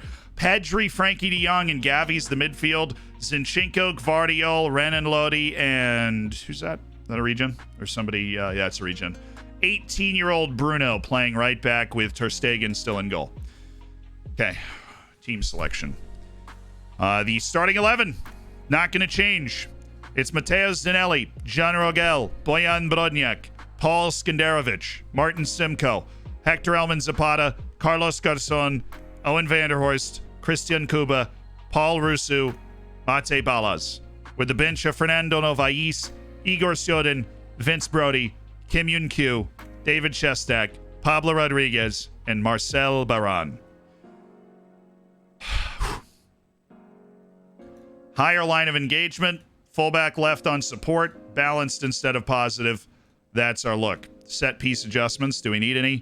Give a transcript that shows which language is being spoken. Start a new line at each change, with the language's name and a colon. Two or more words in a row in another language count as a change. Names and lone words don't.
English: Pedri, Frankie de Jong, and Gavi's the midfield. Zinchenko, Gvardiol, Renan Lodi, and who's that? Is that a region? Or somebody? Yeah, it's a region. 18-year-old Bruno playing right back with Ter Stegen still in goal. Okay, team selection. The starting 11, not going to change. It's Mateusz Zanelli, John Rogel, Bojan Brodniak, Paul Skenderovic, Martin Simcoe, Hector Elman Zapata, Carlos Garzon, Owen Vanderhorst, Christian Kuba, Paul Rusu, Mate Balas. With the bench of Fernando Novais, Igor Sjoden, Vince Brody, Kim Yun-kyu, David Shestak, Pablo Rodriguez, and Marcel Baran. Higher line of engagement. Fullback left on support. Balanced instead of positive. That's our look. Set piece adjustments. Do we need any?